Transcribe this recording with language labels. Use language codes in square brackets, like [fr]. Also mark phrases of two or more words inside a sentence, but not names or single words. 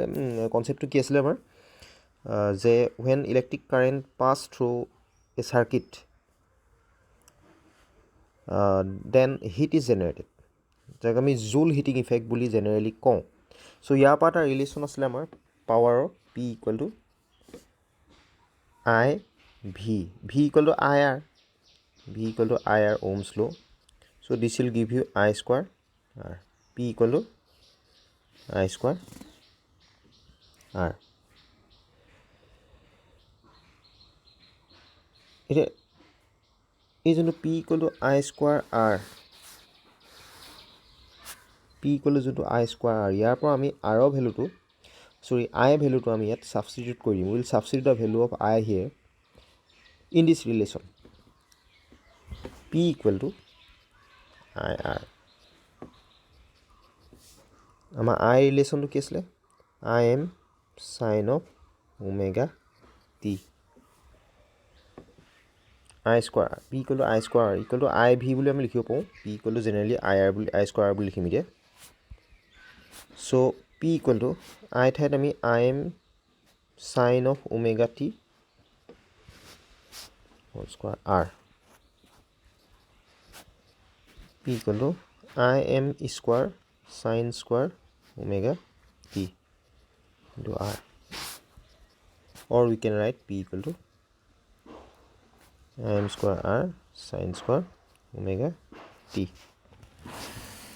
[as] কনচেপ্টটো কি আছিলে আমাৰ, যে [en] when electric current pass through a circuit then heat is generated, [as] যাক আমি [en] Joule heating effect [as] বুলি জেনেৰেলি কওঁ। [en] চ' [as] ইয়াৰ পৰা এটা [en] ৰিলেশ্যন [as] আছিলে আমাৰ [en] পাৱাৰৰ, P equal to I V equal to I R ohms law. So this will give you I square R, P equal to I square R. [as] এই যোনটো [en] P equal to I square R, [as] ইয়াৰ পৰা আমি R ভেলুটো, I ভেলুটো আমি ইয়াত ছাবষ্টিটিউট কৰি দিম। [en] will substitute the value of I here in this relation, P equal to I R। [as] আমাৰ I ৰিলেশ্যনটো কি আছিলে, [en] I am sin of omega t, I square R, P equal to I square R equal to I V [as] বুলি আমি লিখিব পাৰোঁ, [en] P equal to জেনেৰেলি I square R [as] বুলি লিখিম এতিয়া। [en] চ' P equal to I [as] ঠাইত আমি [en] I am sin of omega t whole square R, P equal to I am square sin square omega t into R, or we can write P equal to I am square R sin square omega t.